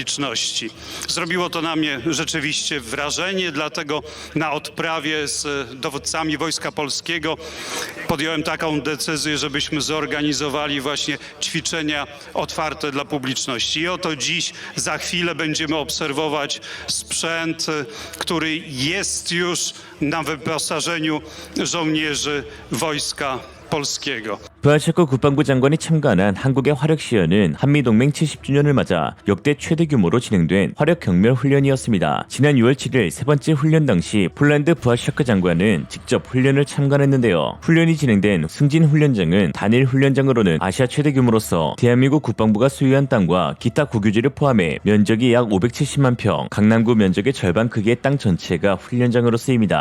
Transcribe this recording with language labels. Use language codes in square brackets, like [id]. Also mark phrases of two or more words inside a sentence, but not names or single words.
[pl] Zrobiło to na mnie rzeczywiście wrażenie, dlatego na odprawie z dowódcami Wojska Polskiego podjąłem taką decyzję, żebyśmy zorganizowali właśnie ćwiczenia otwarte dla publiczności. I oto dziś, za chwilę będziemy obserwować sprzęt, który jest już na wyposażeniu żołnierzy Wojska Polskiego. [ko] 부하샤크 국방부 장관이 참관한 한국의 활약 시연은 한미동맹 70주년을 맞아 역대 최대 규모로 진행된 활약 경멸 훈련이었습니다. 지난 6월 7일 세 번째 훈련 당시 폴란드 부하샤크 장관은 직접 훈련을 참관했는데요. 훈련이 진행된 승진 훈련장은 단일 훈련장으로는 아시아 최대 규모로서 대한민국 국방부가 소유한 땅과 기타 국유지를 포함해 면적이 약 570만 평, 강남구 면적의 절반 크기의 땅 전체가 훈련장으로 쓰입니다.